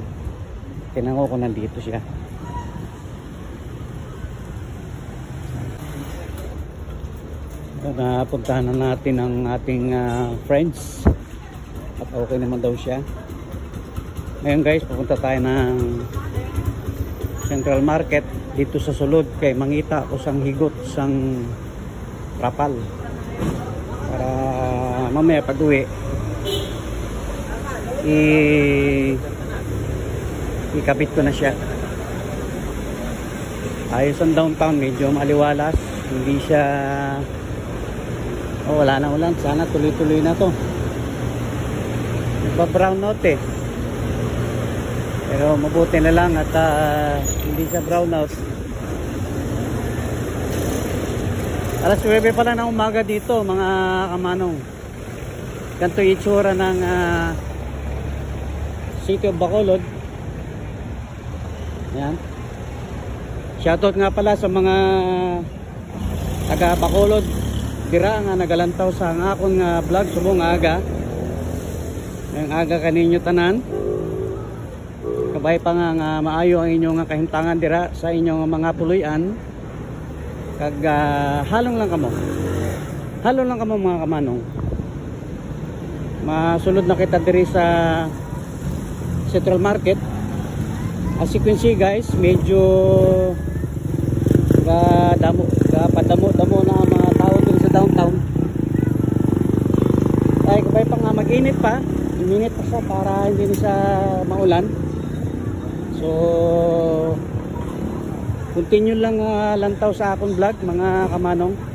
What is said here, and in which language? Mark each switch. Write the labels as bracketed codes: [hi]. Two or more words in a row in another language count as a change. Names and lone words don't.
[tl] Tinanong ko nandito siya. Napuntahan na natin ang ating friends at okay naman daw siya. Ngayon guys, pupunta tayo ng Central Market dito [hil] sa sulod kay mangita ako sang higot sang rapal [tl] para mamaya pag uwi ikabit ko na siya. Ayos ang downtown, medyo maliwalas, hindi siya wala na ulan. Sana tuloy-tuloy na to. Nagpa-brown out eh. Pero mabuti na lang at hindi siya brown out. Alas 9 pa lang ng umaga dito mga kamanong. Ganito yung itsura ng City of Bacolod. Ayan. Shoutout nga pala sa mga taga Bacolod. [hil] Dira nga nagalantaw sa akong vlog subong aga. Ang aga kaninyo tanan. Kabay pa nga maayo ang inyong kahintangan dira sa inyong mga puluyan. Kag halong lang kamo. Halong lang kamo mga kamanong. Masulod na kita diri sa Central Market. [en] As you can see [tl] guys, medyo padamo-damo na mga tao dito sa downtown. [hil] Ay kabay pa nga mag-init pa. Init pa siya [tl] para hindi na siya [hil] maulan. So continue lang lantaw sa akong vlog mga kamanong.